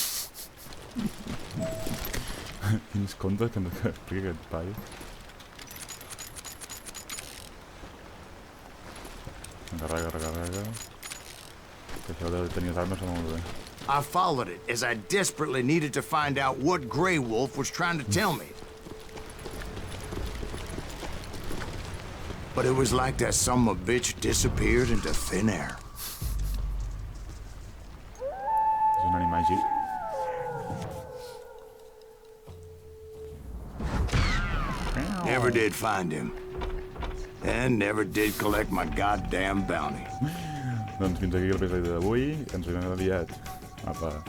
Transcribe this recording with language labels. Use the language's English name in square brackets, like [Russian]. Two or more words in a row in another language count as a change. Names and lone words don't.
[Catalan] Quins contes que ens explica aquest paio. Recarrega. Que això de tenir les armes està molt bé. [English] I followed it as I desperately needed to find out what Grey Wolf was trying to tell me. But it was like that son of a bitch disappeared into thin air. [Catalan] És un animal màgic. [English] Never did find him. And never did collect my goddamn bounty. [Catalan] Doncs fins aquí l'episodi d'avui. Ens veiem aviat. Apa.